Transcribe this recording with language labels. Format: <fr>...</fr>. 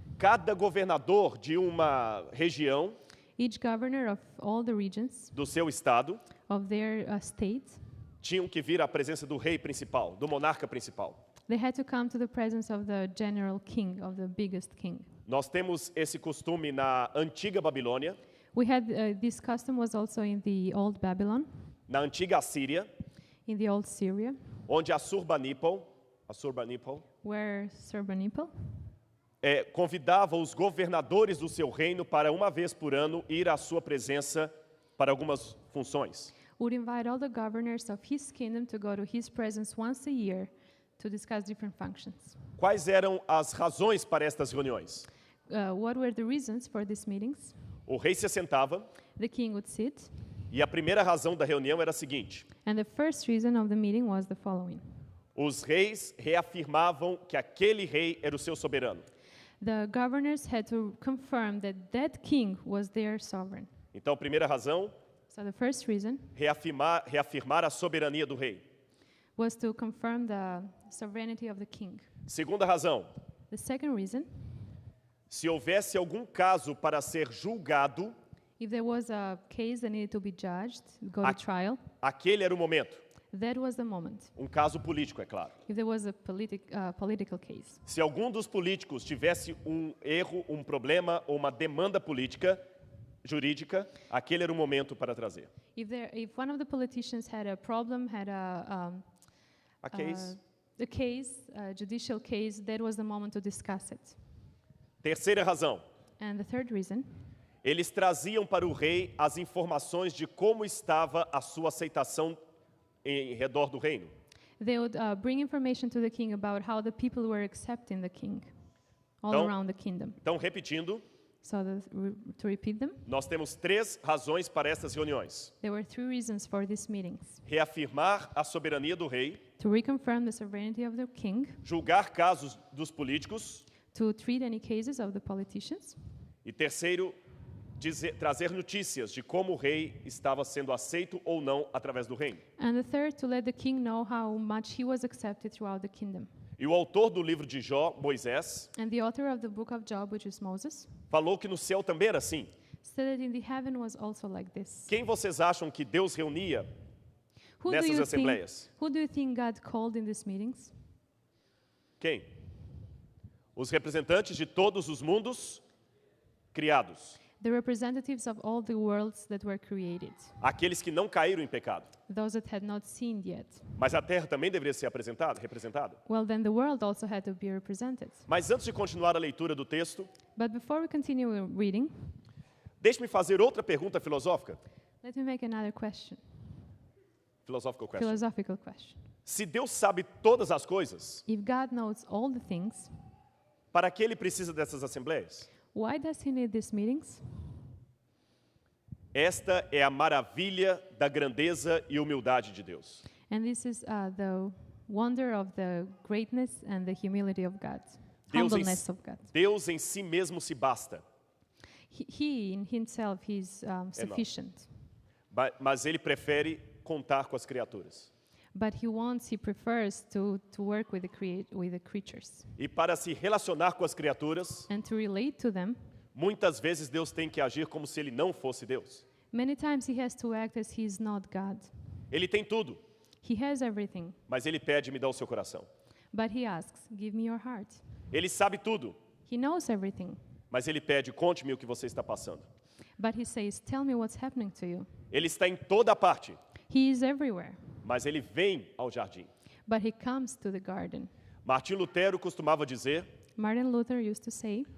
<pt>Cada governador de uma região</pt> <en>Each governor of all the regions</en> <pt>do seu estado</pt> <en>of their state</en> <pt>tinham que vir à presença do rei principal, do monarca principal.</pt> <en>They had to come to the presence of the general king, of the biggest king.</en> <pt>Nós temos esse costume na antiga Babilônia,</pt> <en>We had this custom was also in the old Babylon,</en> <pt>na antiga Assíria,</pt> <en>in the old Syria,</en> <pt>onde Assurbanipal</pt> <en>where Sarbanipal</en> <pt>convidava os governadores do seu reino para uma vez por ano ir à sua presença para algumas funções.</pt> <en>would invite all the governors of his kingdom to go to his presence once a year to discuss different functions.</en> <pt>Quais eram as razões para estas reuniões?</pt> <en>What were the reasons for these meetings?</en> <pt>O rei se sentava</pt> <en>The king would sit,</en> <pt>e a primeira razão da reunião era a seguinte:</pt> <en>and the first reason of the meeting was the following.</en> <pt>os reis reafirmavam que aquele rei era o seu soberano.</pt> <en>The governors had to confirm that that king was their sovereign.</en> <pt>Então, a primeira razão,</pt> <en>So the first reason</en> <pt>reafirmar a soberania do rei.</pt> <en>was to confirm the sovereignty of the king.</en> <pt>Segunda razão,</pt> <en>The second reason,</en> <pt>se houvesse algum caso para ser julgado,</pt> <en>if there was a case that needed to be judged, go Ac- to trial,</en> <pt>aquele era o momento.</pt> <en>that was the moment.</en> <pt>Um caso político, é claro.</pt> <en>If there was a political case.</en> <pt>Se algum dos políticos tivesse um erro, um problema ou uma demanda política, jurídica, aquele era o momento para trazer.</pt> <en>If one of the politicians had a problem, had A case. a judicial case, that was the moment to discuss it.</en> <pt>Terceira razão,</pt> <en>And the third reason,</en> <pt>eles traziam para o rei as informações de como estava a sua aceitação em redor do reino.</pt> <en>they would bring information to the king about how the people were accepting the king all</en> <pt>Então-</pt> <en>around the kingdom.</en> <pt>Então, repetindo,</pt> <en>So to repeat them,</en> <pt>nós temos 3 razões para estas reuniões:</pt> <en>there were 3 reasons for these meetings.</en> <pt>reafirmar a soberania do rei,</pt> <en>To reconfirm the sovereignty of the king,</en> <pt>julgar casos dos políticos</pt> <en>to treat any cases of the politicians,</en> <pt>e terceiro, trazer notícias de como o rei estava sendo aceito ou não através do reino.</pt> <en>and the third, to let the king know how much he was accepted throughout the kingdom.</en> <pt>E o autor do livro de Jó, Moisés,</pt> <en>And the author of the book of Job, which is Moses,</en> <pt>falou que no céu também era assim.</pt> <en>said that in the heaven was also like this.</en> <pt>Quem vocês acham que Deus reunia</pt> <en>Who do</en> <pt>nessas</pt> <en>you think,</en> <pt>assembleias?</pt> <en>who do you think God called in these meetings?</en> <pt>Quem? Os representantes de todos os mundos criados.</pt> <en>The representatives of all the worlds that were created,</en> <pt>Aqueles que não caíram em pecado.</pt> <en>those that had not sinned yet.</en> <pt>Mas a terra também deveria ser representada.</pt> <en>Well, then the world also had to be represented.</en> <pt>Mas antes de continuar a leitura do texto,</pt> <en>But before we continue reading,</en> <pt>deixe-me fazer outra pergunta filosófica.</pt> <en>let me make another question, Philosophical question. philosophical question.</en> <pt>Se Deus sabe todas as coisas,</pt> <en>If God knows all the things,</en> <pt>para que ele precisa dessas assembleias?</pt> <en>why does he need these meetings?</en> <pt>Esta é a maravilha da grandeza e humildade de Deus.</pt> <en>And this is the wonder of the greatness and the humility of God,</en> <pt>Deus em,</pt> <en>humbleness of God.</en> <pt>Deus em si mesmo se basta,</pt> <en>He in himself, he's sufficient.</en> <pt>mas ele prefere contar com as criaturas.</pt> <en>But he prefers to work with the creatures.</en> <pt>E para se relacionar com as criaturas,</pt> <en>And to relate to them,</en> <pt>muitas vezes Deus tem que agir como se ele não fosse Deus.</pt> <en>many times he has to act as he is not God.</en> <pt>Ele tem tudo,</pt> <en>He has everything,</en> <pt>mas ele pede, me dá o seu coração.</pt> <en>but he asks, give me your heart.</en> <pt>Ele sabe tudo,</pt> <en>He knows everything,</en> <pt>mas ele pede, conte-me o que você está passando.</pt> <en>but he says, tell me what's happening to you.</en> <pt>Ele está em toda parte,</pt> <en>He is everywhere,</en> <pt>mas ele vem ao jardim.</pt> <en>but he comes to the garden.</en> <pt>Martim Lutero costumava dizer,</pt> <en>Martin Luther used to say,</en>